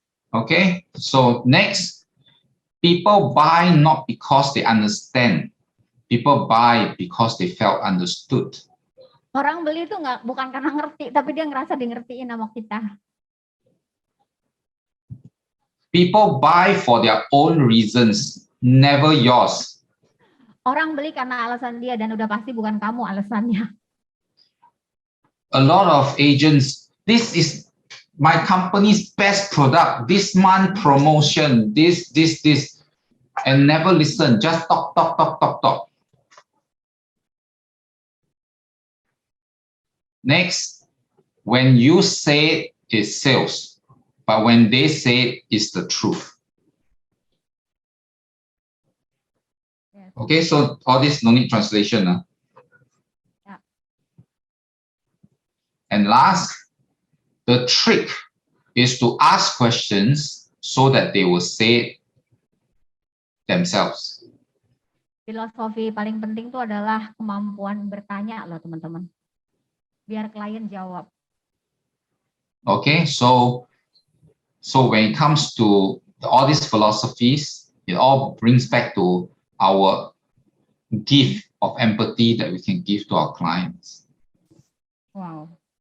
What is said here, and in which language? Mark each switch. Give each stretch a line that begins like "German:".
English: Okay, so next, people buy not because they understand, People buy because they felt understood.
Indonesian: Orang beli itu bukan karena ngerti, tapi dia ngerasa di ngertiin sama kita.
English: People buy for their own reasons, never yours.
Indonesian: Orang beli karena alasan dia dan udah pasti bukan kamu alasannya.
English: A lot of agents, this is my company's best product, this month promotion, this, and never listen, just talk. Next, when you say it's sales, but when they say it's the truth. Yes. Okay, so all this no need translation. Yeah. And last, the trick is to ask questions so that they will say it themselves.
Indonesian: Filosofi paling penting itu adalah kemampuan bertanya loh teman-teman. Biar klien jawab.
English: Okay, so when it comes to all these philosophies, it all brings back to our gift of empathy that we can give to our clients. Wow.